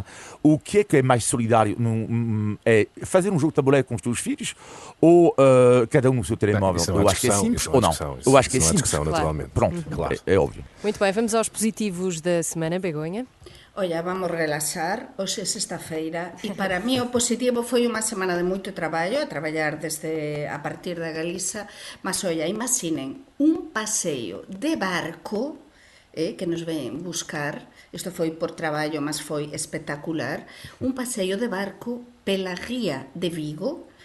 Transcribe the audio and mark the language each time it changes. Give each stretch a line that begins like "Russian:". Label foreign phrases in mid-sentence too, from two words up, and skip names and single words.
Portuguese: O que é mais solidário? É fazer um jogo de tabuleiro com os teus filhos ou cada um no seu telemóvel? Eu acho que é simples ou não? Eu acho que é simples. Naturalmente. Pronto, claro. É óbvio. Muito bem, vamos aos positivos da semana, Begonha. Olha, vamos relaxar,
Galician: hoxe é sexta-feira e para mí o positivo foi unha semana de moito traballo, a traballar a partir da Galiza,
Portuguese: mas olha,
Galician: imaginen un paseo de barco que nos ven buscar, isto foi por traballo, mas foi espectacular, un paseo de barco pela ría de Vigo